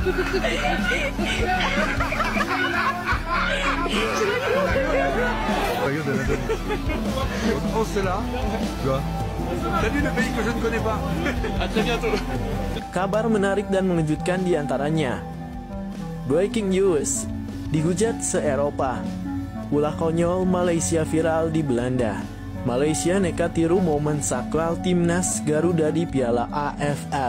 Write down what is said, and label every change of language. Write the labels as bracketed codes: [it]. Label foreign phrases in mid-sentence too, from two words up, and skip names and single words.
[fr] Oh, c'est là. Tu vois. Salut le pays que je ne connais pas. À très bientôt. [id] Kabar menarik dan mengejutkan diantaranya. [en] Breaking news, [id] dihujat se-Eropa. Ulah konyol Malaysia viral di Belanda. Malaysia nekat tiru momen sakral timnas Garuda di Piala AFF.